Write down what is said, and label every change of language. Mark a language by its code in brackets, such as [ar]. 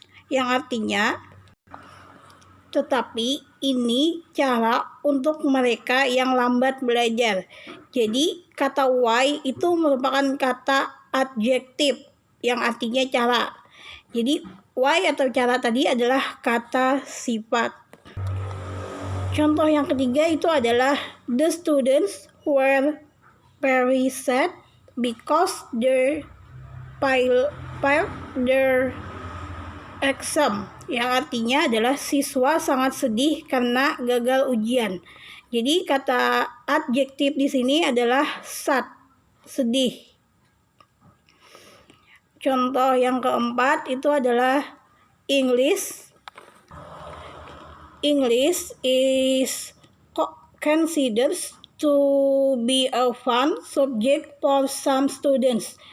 [id] Yang artinya tetapi ini cara untuk mereka yang lambat belajar. Jadi kata why itu merupakan kata adjektif yang artinya cara. Jadi why atau cara tadi adalah kata sifat. Contoh yang ketiga itu adalah [en] the students were very sad because they failed their exam. [id] Yang artinya adalah siswa sangat sedih karena gagal ujian. Jadi kata adjektif di sini adalah sad, sedih. Contoh yang keempat itu adalah [en] English is considered to be a fun subject for some students.